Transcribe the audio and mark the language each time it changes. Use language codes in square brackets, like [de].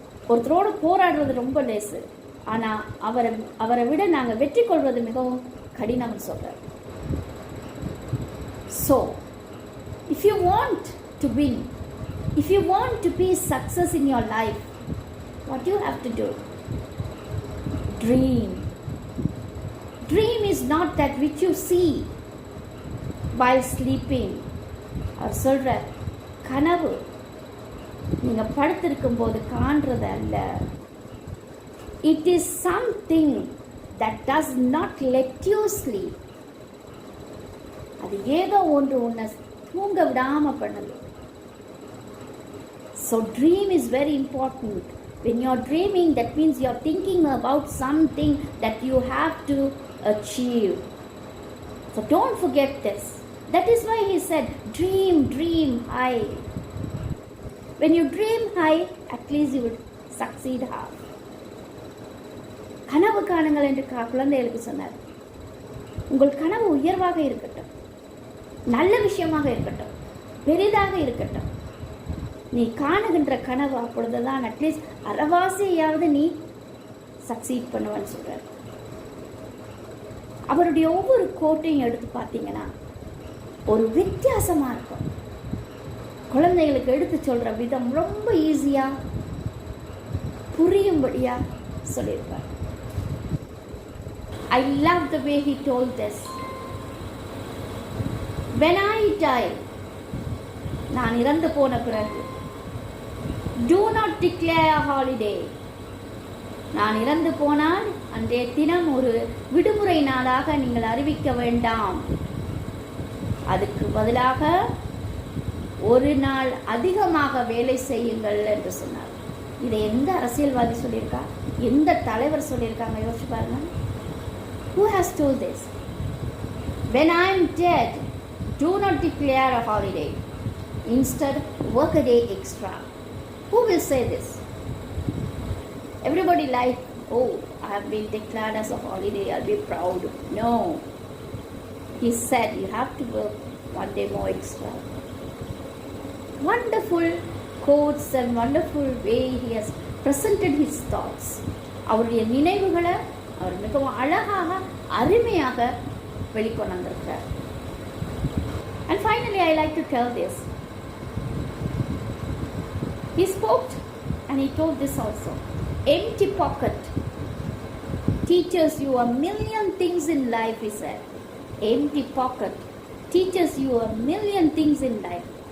[ta] ஒருத்தரோட போராடுறது ரொம்ப லேசு, ஆனா அவரை விட நாங்க வெற்றி கொள்வது மிகவும் கடினம்னு சொல்றார். [en] So, if you want to win, if you want to be success in your life, what you have to do? Dream. Dream is not that which you see while sleeping. [ta] அவர் சொல்ற கனவு நீங்க படுத்திருக்கும் போது காண்றது அல்ல. [en] It is something that does not let you sleep. [ta] அது ஏதோ ஒன்று உன்னை தூங்க விடாம பண்ணுது. [en] So dream is very important. When you are dreaming, that means you are thinking about something that you have to achieve. So don't forget this. That is why he said, dream high. When you dream high, at least you would succeed half. [ta] கனவு காணுங்கள் என்று குழந்தைகளுக்கு சொன்னார். உங்கள் கனவு உயர்வாக இருக்கட்டும், நல்ல விஷயமாக இருக்கட்டும், பெரிதாக இருக்கட்டும். நீ காணுகின்ற கனவு அப்பொழுதுதான் அட்லீஸ்ட் அறவாசியாவது நீ சக்சீட் பண்ணுவேன்னு சொல்றார். அவருடைய ஒவ்வொரு கோட்டையும் எடுத்து பார்த்தீங்கன்னா ஒரு வித்தியாசமா இருக்கும். குழந்தைகளுக்கு எடுத்து சொல்ற விதம் ரொம்ப ஈஸியா புரியும்படியா சொல்லியிருப்பார். [en] I love the way he told this. When I die, [ta] நான் இறந்து போன பிறகு, [en] do not declare a holiday. [ta] நான் இறந்து போனால் அன்றைய தினம் ஒரு விடுமுறை நாளாக நீங்கள் அறிவிக்க வேண்டாம். அதுக்கு பதிலாக ஒரு நாள் அதிகமாக வேலை செய்யுங்கள் என்று சொன்னார். இதை எந்த அரசியல்வாதி சொல்லியிருக்கா, எந்த தலைவர் சொல்லியிருக்காங்க யோசிச்சு பாருங்க. [en] Who has told this? When I am dead, do not declare a holiday. Instead, work a day extra. Who will say this? Everybody like, oh, I have been declared as a holiday, I'll be proud. No. He said you have to work one day more extra. Wonderful quotes and wonderful way he has presented his thoughts. [ta] அவருடைய நினைவுகளை அவர் மிகவும் அழகாக அருமையாக வெளிக்கொண்டு வந்திருக்கிறார். [en] And finally, I like to tell this. He spoke and he told this also. Empty pocket teaches you a million things in life, he said. Empty pocket teaches you a million things in life.